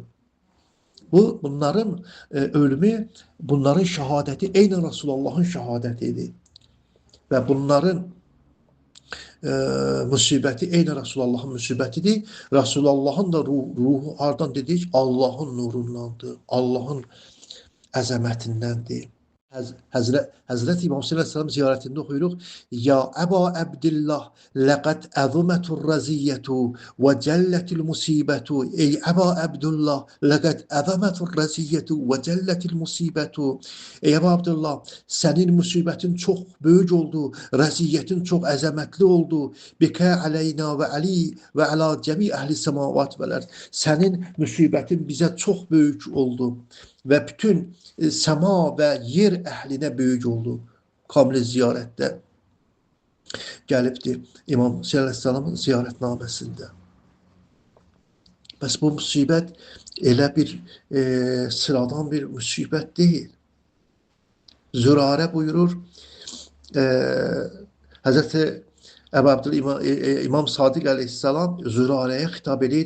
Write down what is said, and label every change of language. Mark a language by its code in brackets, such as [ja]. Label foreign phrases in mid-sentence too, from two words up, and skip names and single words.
[az] Bunların ölümü, bunların şəhadəti eynən Rasulullahın şəhadətidir. Və bunların müsibəti eynən Rasulullahın müsibətidir. Rasulullahın da ruhu hardan dedik? Allahın nurundandır, Allahın əzəmətindəndir. Hazreti İmam Hüseyin Aleyhisselam ziyaretinde okuyuruq. [ar] يا أبا عبد الله لقد عظمت الرزية وجلت المصيبة. أي أبا عبد الله لقد عظمت الرزية وجلت المصيبة. أي أبا عبد الله, [tr] senin musibetin çok büyük oldu, raziyyetin çok əzəmətli oldu. [ar] بك علينا وآل وعلى جميع أهل سماوات والأرض. [tr] Senin musibetin bize çok büyük oldu ve bütün sema ve yer əhlinə böyük oldu. [az] Kamil ziyarətdə gəlibdir İmam Hüseyin Aleyhisselamın ziyarətnaməsində. Bəs bu müsibət elə bir sıradan bir müsibət deyil. Zürarə buyurur, Hazreti Ebu Abdüllah İmam Sadiq Aleyhisselam Zürarəyə xitab edir.